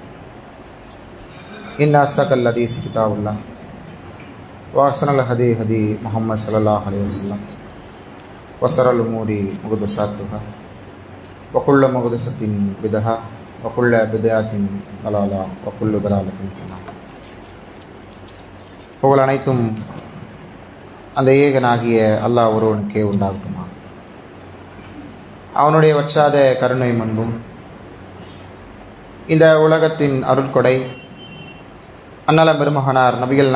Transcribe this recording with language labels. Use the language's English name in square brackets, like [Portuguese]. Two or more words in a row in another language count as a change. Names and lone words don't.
[Arabic] إن أصدق الحديث كتاب الله وأحسن الهدي هدي محمد صلى الله عليه وسلم وشر الأمور محدثاتها وكل محدثة بدعة وكل بدعة ضلالة وكل ضلالة في النار. [Tamil] புகழ் அனைத்தும் அந்த ஏகனாகிய அல்லாஹ் ஒருவனுக்கே உண்டாகட்டுமா. அவனுடைய வற்றாத கருணை முன்பும் இந்த உலகத்தின் அருட்கொடை அன்னலம் பெருமகனார் நபிகள்